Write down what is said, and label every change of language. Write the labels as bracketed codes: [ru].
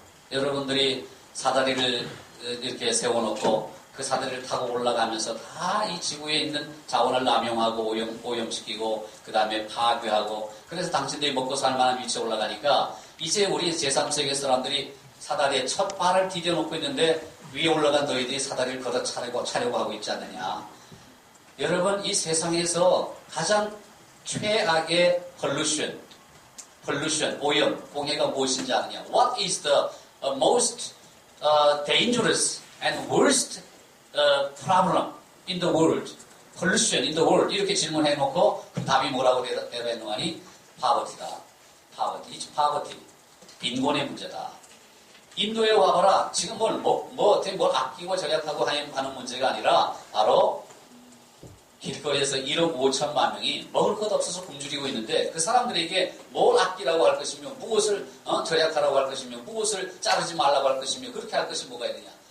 [ko] 여러분들이 사다리를 이렇게 세워놓고 그 사다리를 타고 올라가면서 다 이 지구에 있는 자원을 남용하고 오염시키고 그 다음에 파괴하고 그래서 당신들이 먹고 살만한 위치에 올라가니까 이제 우리 제3세계 사람들이 사다리에 첫 발을 디뎌놓고 있는데 위에 올라간 너희들이 사다리를 걷어 차려고 하고 있지 않느냐. 여러분 이 세상에서 가장 최악의 pollution, 오염, 공해가 무엇인지 아느냐. [en] What is the most dangerous and worst problem in the world? pollution in the world. [ko] 이렇게 질문해놓고 그 답이 뭐라고 대답했노 하니 poverty다. poverty. 빈곤의 문제다. 인도에 와봐라. 지금 뭘 아끼고 절약하고 하는 문제가 아니라 바로 길거리에서 1억 5천만 명이 먹을 것 없어서 굶주리고 있는데 그 사람들에게 뭘 아끼라고 할 것이며 무엇을 절약하라고 할 것이며 무엇을 자르지 말라고 할 것이며 그렇게 할 것이 뭐가 있느냐.